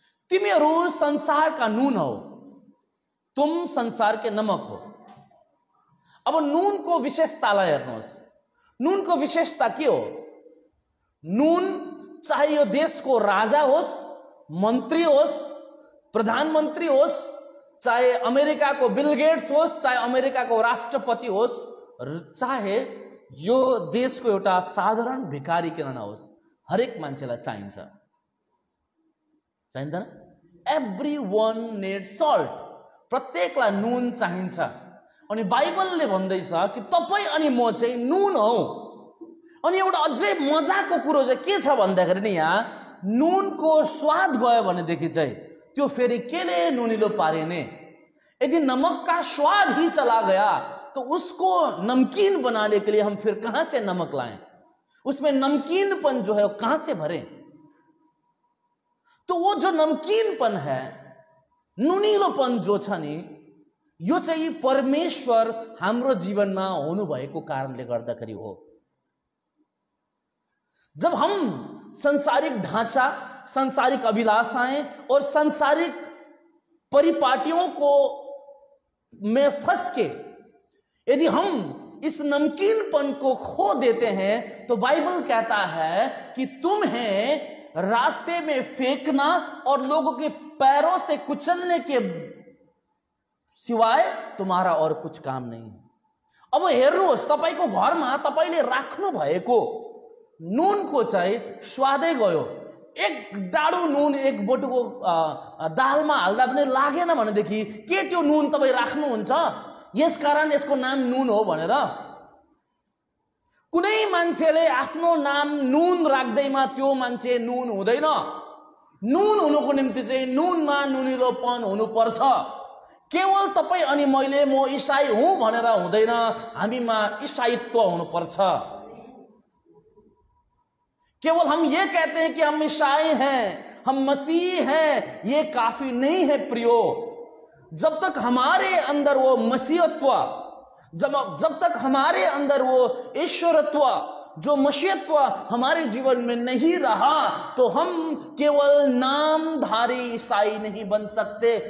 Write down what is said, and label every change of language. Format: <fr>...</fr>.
<ne>तिमीहरू संसारका नुन हौ,</ne> <hi>तुम संसार के नमक हो।</hi> <ne>अब नुनको विशेषतालाई हेर्नुहोस्। नुनको विशेषता के हो? नुन चाहे यो देशको राजा होस्, मन्त्री होस्, प्रधानमन्त्री होस्, चाहे अमेरिकाको बिल गेट्स होस्, चाहे अमेरिकाको राष्ट्रपति होस्, चाहे यो देशको एउटा साधारण भिखारी किन नहोस्, हरेक मान्छेलाई चाहिन्छ, चाहिँदैन?</ne> <en>Everyone need salt.</en> <ne>प्रत्येकलाई नुन चाहिन्छ। अनि बाइबलले भन्दैछ कि तपाई अनि म चाहिँ नुन हौ। अनि एउटा अझै मजाको कुरो चाहिँ के छ भन्दाखेरि नि, यहाँ नुनको स्वाद गयो भनेदेखि चाहिँ त्यो फेरि केले नुनिलो पारिने?</ne> <hi>यदि नमक का स्वाद ही चला गया तो उसको नमकीन बनाने के लिए हम फिर कहां से नमक लाएं? उसमें नमकीनपन जो है वो कहां से भरें? तो वो जो नमकीनपन है,</hi> <ne>नुनिलोपन जो छ नि, यो चाहिँ परमेश्वर हाम्रो जीवनमा हुनु भएको कारणले गर्दाखेरि हो।</ne> <hi>जब हम संसारिक ढांचा, सांसारिक अभिलाषाएं और सांसारिक परिपाटियों को में फंस के यदि हम इस नमकीनपन को खो देते हैं, तो बाइबल कहता है कि तुम्हें रास्ते में फेंकना और लोगों के पैरों से कुचलने के सिवाय तुम्हारा और कुछ काम नहीं है।</hi> <ne>अब हेर्नुहोस्, तपाईको घरमा तपाईले राख्नु भएको नुनको चाहिँ स्वादै गयो। एक डाडु नुन एक बोटुको दालमा हाल्दा पनि लागेन भनेदेखि के त्यो नुन तपाई राख्नुहुन्छ? यसकारण यसको नाम नुन हो भनेर? कुनै मान्छेले आफ्नो नाम नुन राख्दैमा त्यो मान्छे नुन हुँदैन। नुन हुनुको निम्ति चाहिँ नुनमा नुनिलोपन हुनुपर्छ। केवल तपाई अनि मैले म ईसाई हुँ भनेर हुँदैन, हामीमा ईसाईत्व हुनुपर्छ।</ne> <hi>केवल हम ये कहते हैं कि हम ईसाई हैं, हम मसीह हैं, ये काफी नहीं है प्रियो। जब तक हमारे अंदर वो मसीहत्व, जब तक हमारे अंदर वो ईश्वरत्व, जो मसीहत्व हमारे जीवन में नहीं रहा, तो हम केवल नामधारी ईसाई नहीं बन सकते।</hi>